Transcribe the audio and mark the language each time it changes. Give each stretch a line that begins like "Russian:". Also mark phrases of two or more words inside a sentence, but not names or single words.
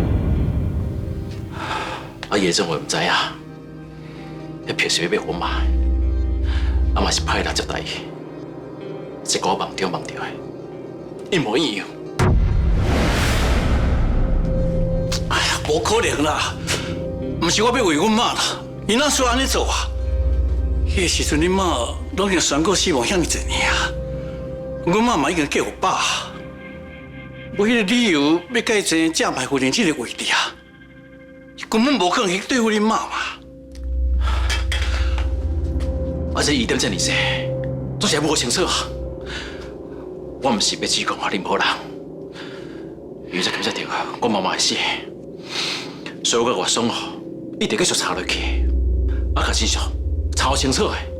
Min Nan Chinese: 叶正伟唔知影，迄票是要买我妈的，嘛是派人接待伊，结果梦中梦到的，一模一样。哎呀，无可能啦！唔是我要为阮妈啦，伊哪需要安尼做啊？迄个时阵，恁妈拢已经宣告死亡遐尼侪年啊，阮妈嘛已经嫁互爸，无迄个理由要改正正牌夫人这个位置啊，根本无可能去对付恁妈嘛。而且疑点这么多，做啥无清楚啊？我唔是要指控任何人，因为这感觉到我妈妈会死，所以我外甥一定继续查落去，甲真相查清楚的。